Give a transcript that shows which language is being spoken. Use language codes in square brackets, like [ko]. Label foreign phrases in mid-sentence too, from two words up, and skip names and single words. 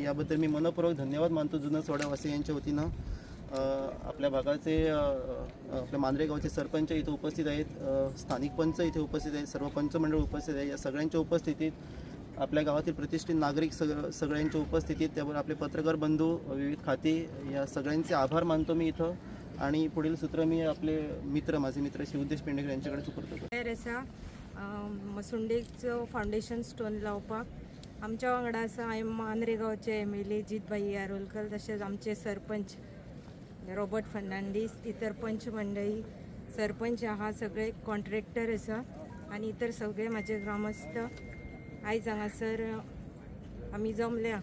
[mr] याबद्दल मी मनपूर्वक धन्यवाद मानतो जुनसवाडावासी यांच्या वतीनं। आपल्या भागाचे आपल्या मांद्रे गावचे सरपंच इथे उपस्थित आहेत, स्थानिक पंच इथे उपस्थित आहेत, सर्व पंचमंडळ उपस्थित आहे। या सगळ्यांच्या उपस्थितीत आपल्या गावातील प्रतिष्ठित नागरिक सगळ्यांच्या उपस्थितीत त्यावर आपले पत्रकार बंधू विविध खाती या सगळ्यांचे आभार मानतो मी इथं आणि पुढील सूत्र मी आपले माझे मित्र शिवदेश पेंडेकर यांच्याकडे सुपूर्द करतो। [kok] मसुंडेचं [en] foundation stone [kok] लावपाक आमच्या वांगडा आसा मांद्रे गांवचे MLA जितभाई आरोलकर, तशेंच आमचे सरपंच रॉबर्ट फर्नांडीस, इतर पंच मंडळी सरपंच आहा, सगळे कॉन्ट्रॅक्टर आसा आणि इतर सगळे माझे ग्रामस्थ आयज हांगासर आमी जमल्या।